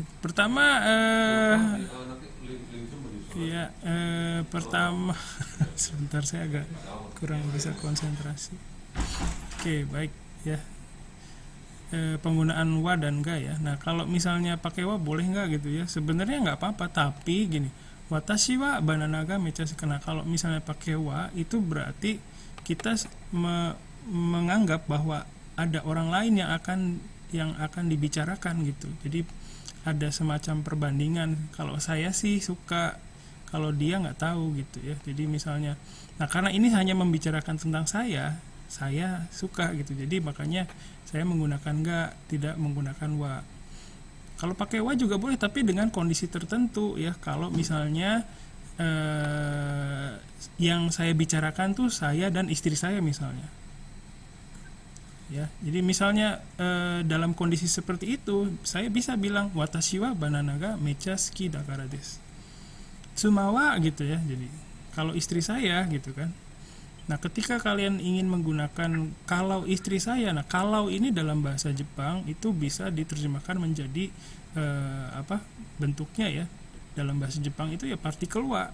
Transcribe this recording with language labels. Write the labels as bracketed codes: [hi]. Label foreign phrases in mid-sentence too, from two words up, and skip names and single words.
[id] Pertama pertama sebentar, saya agak kurang bisa konsentrasi. Oke, baik ya. Penggunaan wa dan ga ya. Nah, kalau misalnya pakai wa boleh nggak gitu ya? Sebenarnya nggak apa-apa, tapi gini, [ja] 私はバナナがめちゃ好き. [id] Nah, kalau misalnya pakai wa itu berarti kita menganggap bahwa ada orang lain yang akan dibicarakan gitu. Jadi ada semacam perbandingan. Kalau saya sih suka, kalau dia nggak tahu gitu ya. Jadi misalnya, nah karena ini hanya membicarakan tentang saya suka gitu. Jadi makanya saya menggunakan ga, tidak menggunakan wa. Kalau pakai wa juga boleh, tapi dengan kondisi tertentu ya. Kalau misalnya yang saya bicarakan tuh saya dan istri saya misalnya. Ya, jadi misalnya dalam kondisi seperti itu, saya bisa bilang [ja] 私はバナナがめちゃ好きだからです. [id] Sumawa gitu ya. Jadi kalau istri saya gitu kan. Nah, ketika kalian ingin menggunakan kalau istri saya, nah kalau ini dalam bahasa Jepang itu bisa diterjemahkan menjadi bentuknya ya. Dalam bahasa Jepang itu ya partikel wa.